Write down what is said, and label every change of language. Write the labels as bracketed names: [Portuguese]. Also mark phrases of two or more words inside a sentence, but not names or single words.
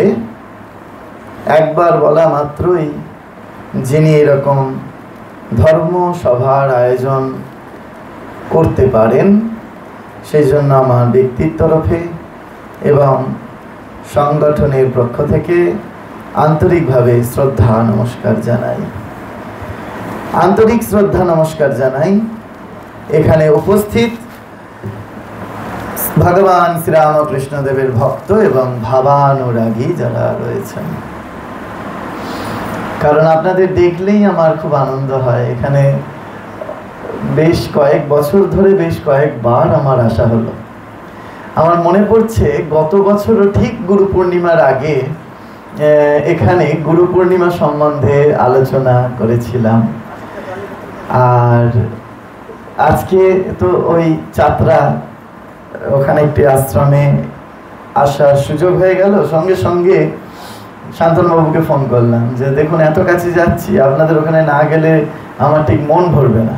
[Bangla] এক বার বলা মাত্রই যিনি এরকম ধর্ম সভার আয়োজন করতে পারেন, সেজন্য আমার ব্যক্তির তরফে এবং সংগঠনের পক্ষ থেকে আন্তরিকভাবে শ্রদ্ধা নমস্কার জানাই। আন্তরিক শ্রদ্ধা নমস্কার জানাই এখানে উপস্থিত ভগবান শ্রী রামকৃষ্ণ দেবের ভক্ত এবং ভাবানুরাগী যারা রয়েছেন। কারণ আপনাদের দেখলেই আমার খুব আনন্দ হয়। এখানে বেশ কয়েক বছর ধরে বেশ কয়েকবার আমার আশা হলো। আমার মনে পড়ছে গত বছরও ঠিক গুরু পূর্ণিমার আগে এখানে গুরু পূর্ণিমা সম্বন্ধে আলোচনা করেছিলাম। আর আজকে তো ওই যাত্রা ওখানে একটি আশ্রমে আসার সুযোগ হয়ে গেল। সঙ্গে সঙ্গে শান্তনু বাবুকে ফোন করলাম যে দেখুন এত কাছে যাচ্ছি, আপনাদের ওখানে না গেলে আমার ঠিক মন ভরবে না।